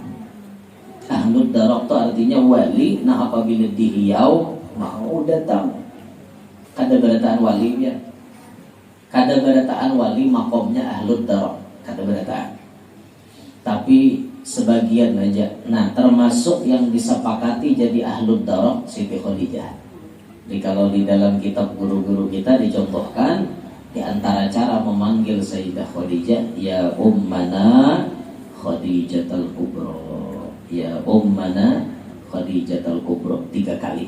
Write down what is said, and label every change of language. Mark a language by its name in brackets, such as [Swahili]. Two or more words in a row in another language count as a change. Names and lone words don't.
[Banjar] Ahlud darak itu artinya wali, nah apabila dihiau mau datang. Kada berataan wali ya. Kada berataan wali makomnya ahlud darak, kada berataan. [Indonesian] Tapi sebagian aja. Nah, termasuk yang disepakati jadi ahlud darak Siti Khadijah. Jadi kalau di dalam kitab guru-guru kita dicontohkan, di antara cara memanggil Sayyidah Khadijah, [Arabic] ya ummana Khadijatul Kubra, ya ummana Khadijatul Kubra, [Indonesian] 3 kali.